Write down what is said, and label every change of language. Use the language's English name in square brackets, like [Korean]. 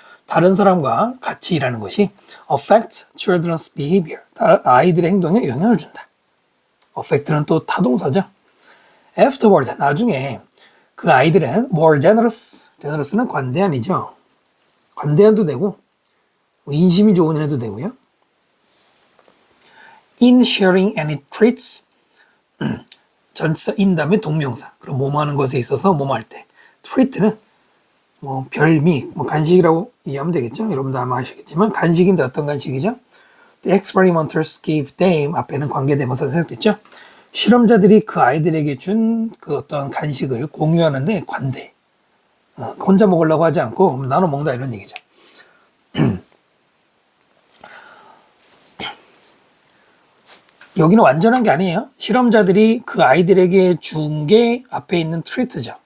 [Korean] 다른 사람과 같이 일하는 것이 [English] affect children's behavior, [Korean] 아이들의 행동에 영향을 준다. affect는 또 타동사죠. afterward, 나중에 그 아이들은 [English] more generous [Korean] 는 관대한이죠. 관대한도 되고 인심이 좋은 애도 되고요. in sharing any treats, 전치사 in 다음에 동명사. 그럼 뭐뭐 하는 것에 있어서 뭐뭐 할 때. treat는 뭐 별미, 뭐 간식이라고 이해하면 되겠죠. 여러분도 아마 아시겠지만 간식인데 어떤 간식이죠? [English] The experimenters gave them, [Korean] 앞에는 관계대명사가 생각됐죠. 실험자들이 그 아이들에게 준 그 어떤 간식을 공유하는데 관대. 혼자 먹으려고 하지 않고 나눠 먹는다 이런 얘기죠. 여기는 완전한 게 아니에요. 실험자들이 그 아이들에게 준 게 앞에 있는 트리트죠.